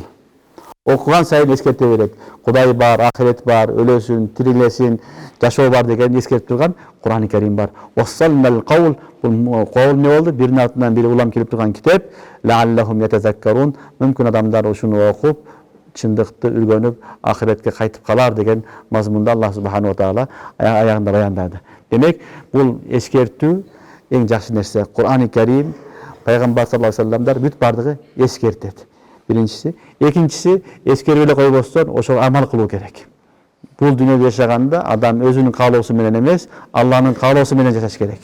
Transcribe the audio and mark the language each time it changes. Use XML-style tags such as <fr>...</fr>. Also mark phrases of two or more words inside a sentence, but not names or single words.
<ky>Окуган сайын эскерте берет. Кудай бар, ахирет бар, өлөсүн, тирилесин, жашоо бар деген эскертип турган Кур'ан-ы Керим бар.</ky> <ar>وصلنا القول.</ar> <ky>Бул каул не болду? Биринин артынан бири улам келип турган китеп.</ky> <ar>لعلهم يتذكرون.</ar> <ky>Мүмкүн адамдар ушуну окуп, чындыкты үйрөнүп, ахиретке кайтып калар деген мазмунда</ky> <ar>الله سبحانه وتعالى</ar> <ky>аягында баяндады. Демек, бул эскертүү эң жакшы нерсе. Кур'ан-ы Керим, пайгамбар</ky> <ar>صلى الله عليه وسلم</ar> <ky>бүт бардыгы эскертет. Биринчиси, экинчиси эскерип эле койбостон ошол амал кылуу керек. Бул дүйнөдө жашаганда адам өзүнүн каалоосу менен эмес, Алланын каалоосу менен жашаш керек.</ky>